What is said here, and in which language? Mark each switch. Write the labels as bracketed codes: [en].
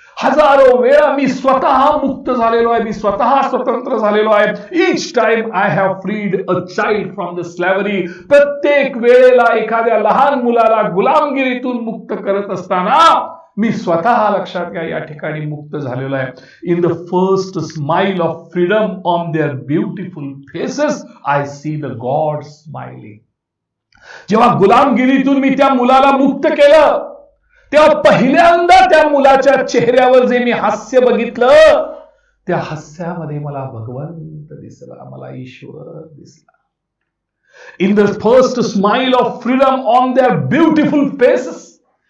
[mr] हजारो वेळा मी स्वतः मुक्त झालेलो आहे, मी स्वतः स्वतंत्र झालेलो आहे. [en] Each time I have freed a child from the slavery. [mr] प्रत्येक वेळेला एखाद्या लहान मुलाला गुलामगिरीतून मुक्त करत असताना मी स्वतः, लक्षात घ्या, या ठिकाणी मुक्त झालेलो आहे. [en] In the first smile of freedom on their beautiful faces I see the god smiling. [mr] जेव्हा गुलामगिरीतून मी त्या मुलाला मुक्त केलं, तेव्हा पहिल्यांदा त्या मुलाच्या चेहऱ्यावर जे मी हास्य बघितलं, त्या हास्यामध्ये मला भगवंत दिसला, मला ईश्वर दिसला. [en] In the first smile of freedom on their beautiful faces.